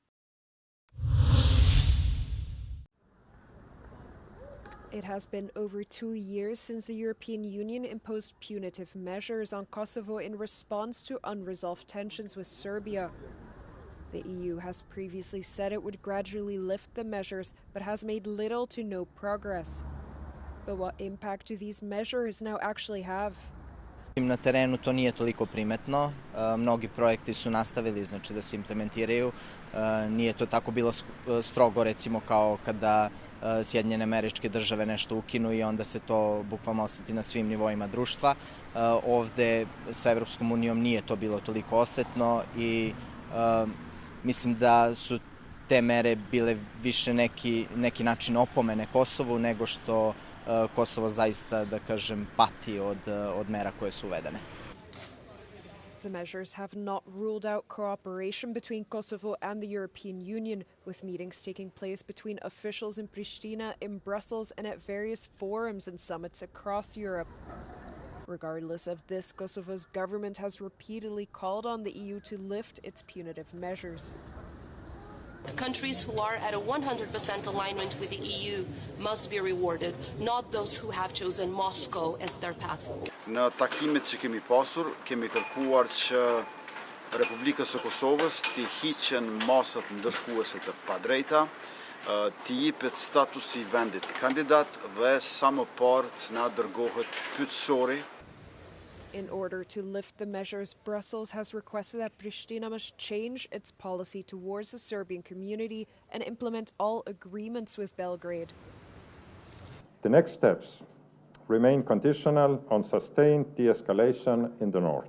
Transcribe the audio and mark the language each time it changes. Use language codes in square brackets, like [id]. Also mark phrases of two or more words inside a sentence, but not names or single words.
[en] It has been over 2 years since the European Union imposed punitive measures on Kosovo in response to unresolved tensions with Serbia. The EU has previously said it would gradually lift the measures, but has made little to no progress. But what impact do these measures now actually have? [sr] Na terenu to nije toliko primetno, mnogi projekti su nastavili znači da se implementiraju, nije to tako bilo strogo recimo kao kada Sjedinjene Američke Države nešto ukinu i onda se to bukvalno osjeti na svim nivoima društva. Ovde sa Evropskom unijom nije to bilo toliko osetno i mislim da su te mere bile više neki način opomene Kosovu nego što Kosovo zaista, da kažem, pati od mera koje su uvedene. [en] The measures have not ruled out cooperation between Kosovo and the European Union, with meetings taking place between officials in Pristina, in Brussels, and at various forums and summits across Europe. Regardless of this, Kosovo's government has repeatedly called on the EU to lift its punitive measures. Countries who are at a 100% alignment with the EU must be rewarded, not those who have chosen Moscow as their path forward. [sq] Në takimet që kemi pasur, kemi kërkuar që Republikës së Kosovës të hiqen masat ndëshkuese të padrejta, të jepet statusi vendit kandidat dhe sa më parë të na dërgohet pyetësori. [en] In order to lift the measures, Brussels has requested that Pristina must change its policy towards the Serbian community and implement all agreements with Belgrade. The next steps remain conditional on sustained de-escalation in the north.